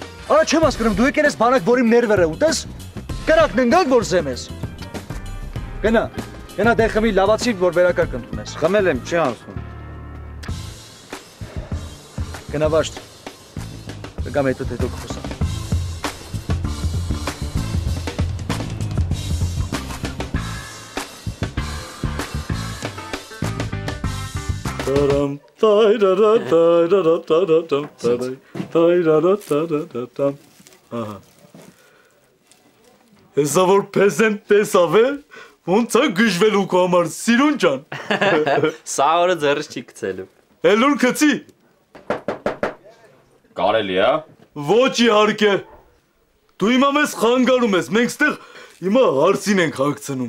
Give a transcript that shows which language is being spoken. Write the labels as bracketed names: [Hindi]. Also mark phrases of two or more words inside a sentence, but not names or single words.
[Armenian] Արա չեմ հասկանում, դու եկել ես բանակ, որ իմ ներվերը ուտես։ Կրակն ընկալ որ զեմ ես։ Գնա դե խմի լավացի որ վերակարգ ընդունես։ Խմել եմ, չի անցնում։ Գնա վաշտ։ Կգամ հետո կխոսամ։ Taram tayrara tayrara taratam tayrara taratam. Ահա։ Հեսա որ պեզենտ տեսավ է, ոնց է գժվելու քո համար սիրուն ջան։ Սա օրը ձեռս չի գցելու։ Էլուր գցի։ Կարելի է։ Ոչ իհարկե։ Դու հիմա մեզ խանգարում ես, մենք ստեղ հիմա հարցին ենք հագցնում։